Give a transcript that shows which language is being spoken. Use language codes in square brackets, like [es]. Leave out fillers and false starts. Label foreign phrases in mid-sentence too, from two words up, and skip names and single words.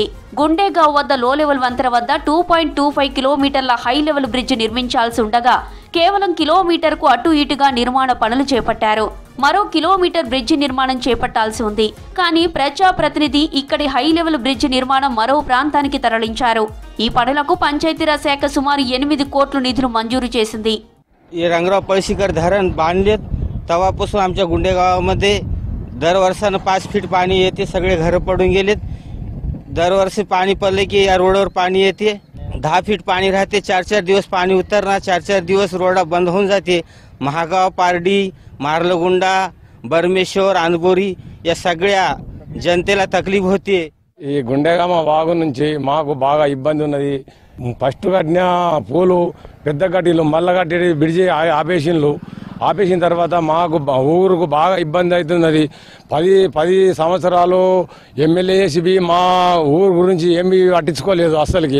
[te] గుండేగావ్ వద్ద [en] low level [te] వంతెన వద్ద 2.25 కిలోమీటర్ల [en] high level bridge [te] నిర్మించాల్సి ఉండగా కేవలం కిలోమీటర్కు అటు ఇటుగా నిర్మాణ పనులు చేపట్టారు. మరో కిలోమీటర్ బ్రిడ్జి నిర్మాణం చేపట్టాల్సి ఉంది. కానీ ప్రజాప్రతినిధి ఇక్కడి [en] high level bridge [te] నిర్మాణం మరో ప్రాంతానికి తరలించారు. ఈ పనులకు పంచాయతీరాజ్ శాఖ సుమారు 8 కోట్ల నిధులు మంజూరు చేసింది. [mr] पळशीकर धरण बांधलेत तेव्हापासून आमच्या गुंडेगावामध्ये दरवर्षानं 5 फीट पाणी येते. सगळे घरं पडून गेलेत. दरवर्षी पाणी पडले की या रोडवर पाणी येते. 10 फीट पाणी राहते. 4-4 दिवस पाणी उतरणार, 4-4 दिवस रोड बंद होऊन जाते. महागाव, पारडी, मार्लगुंडा, बर्मेश्वर, अनबोरी या सगळ्या जनतेला तकलीफ होते. [te] ఈ గుండేగామ వాగు నుంచి మాకు బాగా ఇబ్బంది ఉన్నది. ఫస్ట్ కట్టిన పూలు పెద్ద కట్టిలు, మళ్ళా కట్టి బ్రిడ్జి ఆపేసిన తర్వాత మాకు ఊరుకు బాగా ఇబ్బంది అవుతున్నది. 10 సంవత్సరాలు ఎమ్మెల్యే చేసి మా ఊరు గురించి ఏమీ పట్టించుకోలేదు అసలుకి.